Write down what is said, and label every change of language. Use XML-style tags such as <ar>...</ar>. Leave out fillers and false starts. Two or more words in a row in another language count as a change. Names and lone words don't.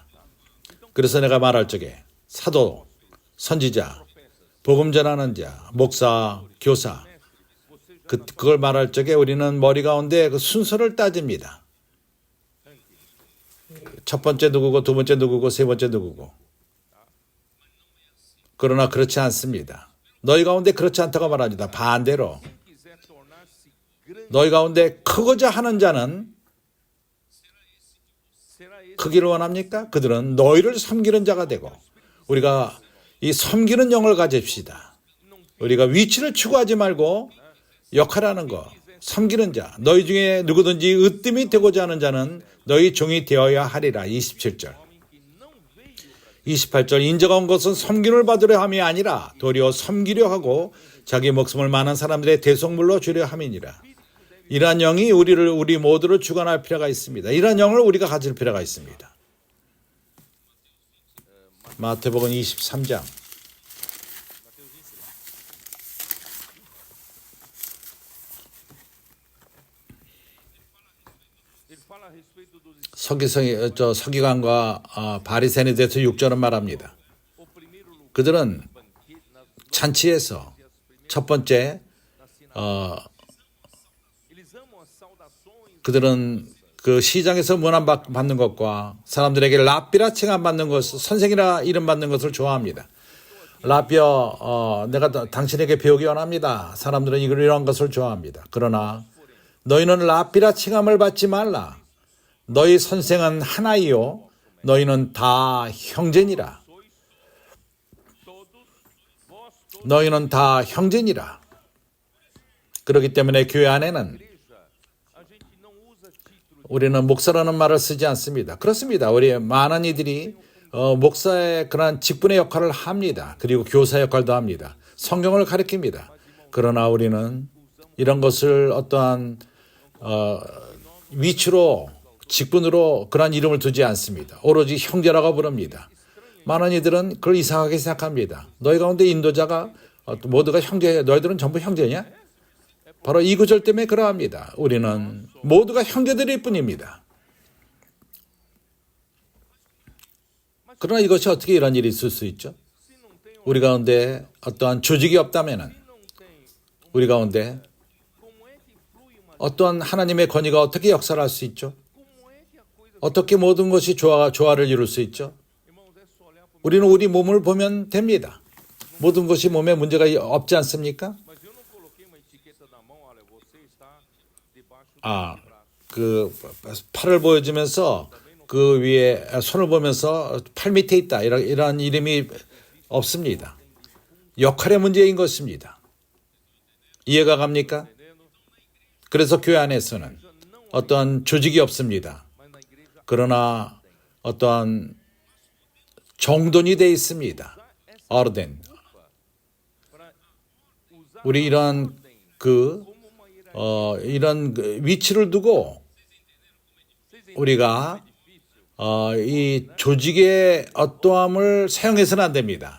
<ko>그래서 내가 말할 적에 사도, 선지자, 복음 전하는 자, 목사, 교사 그걸 말할 적에 우리는 머리 가운데 그 순서를 따집니다. 첫 번째 누구고 두 번째 누구고 세 번째 누구고. 그러나 그렇지 않습니다. 너희 가운데 그렇지 않다고 말합니다. 반대로</ko> <pt>Quiser tornar-se grande,</pt> <ko>너희 가운데 크고자 하는 자는</ko> <pt>será esse</pt> <ko>크기를 원합니까? 그들은 너희를 섬기는 자가 되고 우리가 이 섬기는 영을 가집시다. 우리가 위치를 추구하지 말고 역할하는 거 섬기는 자 너희 중에 누구든지 으뜸이 되고자 하는 자는 너희 종이 되어야 하리라. 27절</ko> <pt>homem que não veio para</pt> <ko>28절 인자가 온 것은 섬김을 받으려 함이 아니라 도리어 섬기려 하고 자기 목숨을 많은 사람들의 대속물로 주려 함이니라. 이러한 영이 우리 모두를 주관할 필요가 있습니다. 이러한 영을 우리가 가질 필요가 있습니다. 마태복음 23장</ko> <pt>ele fala a respeito dos</pt> <ko>서기관과 바리새인에 대해서 6절은 말합니다.</ko> <pt>o primeiro lugar,</pt> <ko>그들은</ko> <pt>banquete, nas</pt> <ko>잔치에서 첫 번째</ko> <pt>eles amam as saudações,</pt> <ko>그들은 그 시장에서 문안 받는 것과 사람들에게 라삐라 칭함 받는 것, 선생이라 이름 받는 것을 좋아합니다. 라삐어 내가 당신에게 배우기 원합니다. 사람들은 이런 것을 좋아합니다. 그러나 너희는 라삐라 칭함을 받지 말라. 너희 선생은 하나이요 너희는 다 형제니라.</ko> <pt>todos, vós todos,</pt> <ko>너희는 다 형제니라. 그렇기 때문에 교회 안에는</ko> <pt>igreja, a gente não usa título,</pt> <ko>우리는 목사라는 말을 쓰지 않습니다. 그렇습니다. 우리 많은 이들이 목사의 그런 직분의 역할을 합니다. 그리고 교사 역할도 합니다. 성경을 가르칩니다. 그러나 우리는 이런 것을 어떠한 위치로 직분으로 그런 이름을 두지 않습니다. 오로지 형제라고 부릅니다. 많은 이들은 그걸 이상하게 생각합니다. 너희 가운데 인도자가 모두가 형제야. 너희들은 전부 형제냐? 바로 이 구절 때문에 그러합니다. 우리는 모두가 형제들일 뿐입니다. 그러나 이것이 어떻게 이런 일이 있을 수 있죠?</ko> <pt>se não tem,</pt> <ko>우리 가운데 어떠한 조직이 없다면</ko> <pt>não tem,</pt> <ko>우리 가운데</ko> <pt>como é que flui uma,</pt> <ko>어떠한 하나님의 권위가 어떻게 역사할 수 있죠?</ko> <pt>como é que a coisa,</pt> <ko>어떻게 모든 것이 조화를 이룰 수 있죠?</ko> <pt>irmãos, é só olhar para</pt> <ko>우리는 우리 몸을 보면 됩니다. 모든 것이 몸에 문제가 없지 않습니까?</ko> <pt>mas eu não coloquei uma etiqueta na mão, olha, você está debaixo do</pt> <ko>아, braço. 그 팔을 보여주면서 그 위에 손을 보면서 팔 밑에 있다. 이런 이름이 없습니다. 역할의 문제인 것입니다. 이해가 갑니까? 그래서 교회 안에서는 어떠한 조직이 없습니다.</ko> <pt>Mas na igreja</pt> <ko>그러나 어떠한 정돈이 되어 있습니다. ordem. 우리 이런 이런 위치를 두고 우리가 이 조직의 어떠함을 사용해서는 안 됩니다.</ko>